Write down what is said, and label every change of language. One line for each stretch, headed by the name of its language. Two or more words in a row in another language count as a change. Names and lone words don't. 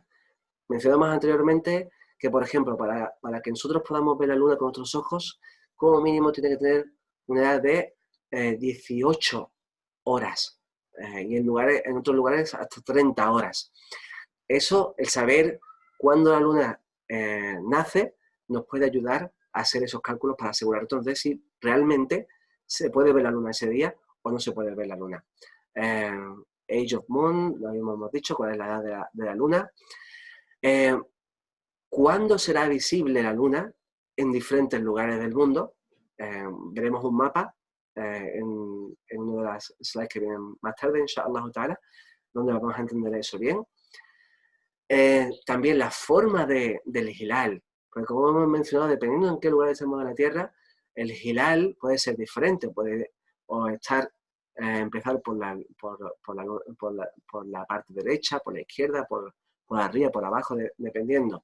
Spanish: Mencionamos anteriormente que, por ejemplo, para que nosotros podamos ver la luna con nuestros ojos, como mínimo tiene que tener una edad de 18 horas y en otros lugares hasta 30 horas. Eso, el saber cuándo la luna nace, nos puede ayudar a hacer esos cálculos para asegurarnos de si realmente se puede ver la luna ese día o no se puede ver la luna.
English: Age of Moon,
Spanish: lo hemos dicho, cuál es la edad de la luna. ¿Cuándo será visible la luna en diferentes lugares del mundo? Veremos un mapa en una de las slides que vienen más tarde,
Arabic: إن شاء الله تعالى,
Spanish: donde vamos a entender eso bien. También la forma del hilal, porque como hemos mencionado, dependiendo en qué lugar estemos de la Tierra, el hilal puede ser diferente, puede o estar, empezar por la parte derecha, por la izquierda, por arriba, por abajo, dependiendo.